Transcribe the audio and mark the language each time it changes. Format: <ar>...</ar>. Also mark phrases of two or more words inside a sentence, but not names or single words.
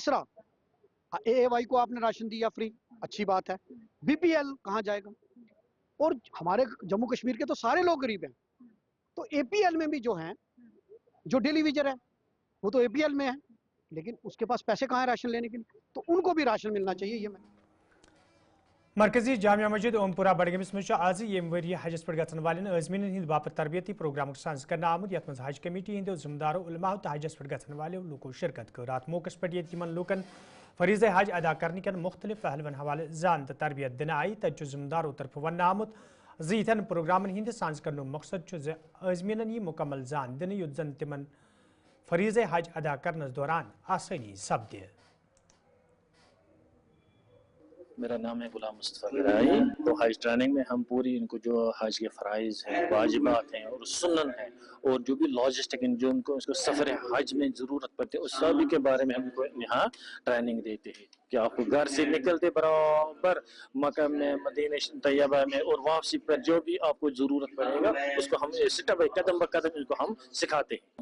<hi>और तीसरा AAY को आपने राशन दिया फ्री, अच्छी बात है, BPL कहाँ जाएगा? और हमारे जम्मू कश्मीर के तो सारे लोग गरीब हैं, तो APL में भी जो हैं, जो डेली वेजर है वो तो APL में है, लेकिन उसके पास पैसे कहाँ हैं राशन लेने के लिए, तो उनको भी राशन मिलना चाहिए। ये मैं</hi> <ks>मरकजी जामिया मस्जिद ओमपुरा बडगमिस मज आज यम वरी हजस पे गन वाले अजमीन हिंद बापत तरबियती प्रोग्राम साज कर आमुद यथ मज हज कमेटी हिंदो जिम्मेदारों उलमा तो हजस पे गन वाले लूको शिरकत कर अत मौके पे यमन लूकन फरीज हज</ks> <hi>अदा करने के</hi> <ks>मुख्तलिफ पहलवन हवाले जान तो तरबियत दिन आई तथ जिम्मेदारों तरफ वन आमुत यथन प्रोग्रामन हिंद साज कर मकसद अजमीन यह मुकम्मल जान दिन युत जन तिमन फरीज हज</ks> <hi>अदा करने</hi> <ks>दौरान आसानी सपदे।</ks> <hi>मेरा नाम है गुलाम मुस्तफ़ा गिराई। तो हज ट्रेनिंग में हम पूरी इनको जो हज के फ़राइज़ हैं, वाजिबात हैं और सुन्नन हैं और जो भी लॉजिस्टिक जो उनको उसको सफ़र हज में ज़रूरत पड़ती है उस सभी के बारे में हमको यहाँ ट्रेनिंग देते हैं कि आपको घर से निकलते बराबर मक्का में, मदीना तैयबा में और वापसी पर जो भी आपको ज़रूरत पड़ेगा उसको हम</hi> <en>step by</en> <hi>कदम ब कदम उसको हम सिखाते हैं।</hi>